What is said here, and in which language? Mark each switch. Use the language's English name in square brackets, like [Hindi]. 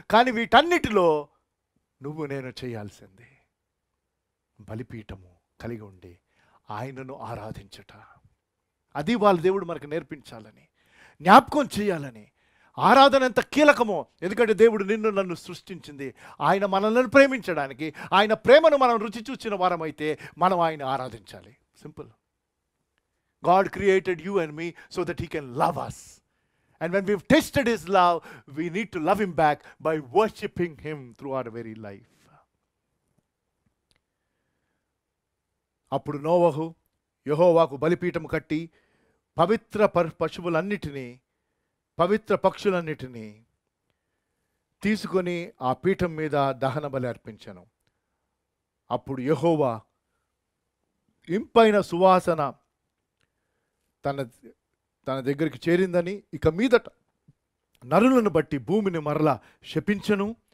[Telugu] కానీ వీటన్నిటిలో నువ్వు నేను చేయాల్సింది బలిపీఠము కలిగి ఉండి ఆయనను ఆరాధించట. అది వాళ్ళ దేవుడు మనకు నేర్పించాలని, జ్ఞాపకం చేయాలని. ఆరాధన ఎంత కీలకమో. ఎందుకంటే దేవుడు నిన్ను నన్ను సృష్టించింది ఆయన మనల్ని ప్రేమించడానికి. ఆయన ప్రేమను మనం రుచి చూసిన వారమైతే మనం ఆయన ఆరాధించాలి. [English] Simple. God created you and me so that he can love us. And when we've tasted his love, we need to love him back by worshiping him through our very life. [Telugu] అప్పుడు నోవహు యెహోవాకు బలిపీఠం కట్టి పవిత్ర పశువులన్నిటినీ, పవిత్ర పక్షులన్నిటినీ తీసుకొని ఆ పీఠం మీద దహన బలి అర్పించెను. అప్పుడు యెహోవా ఇంపైన సువాసన తన దగ్గరికి చేరిందని, ఇక మీదట నరులను బట్టి భూమిని మరలా శపించెను.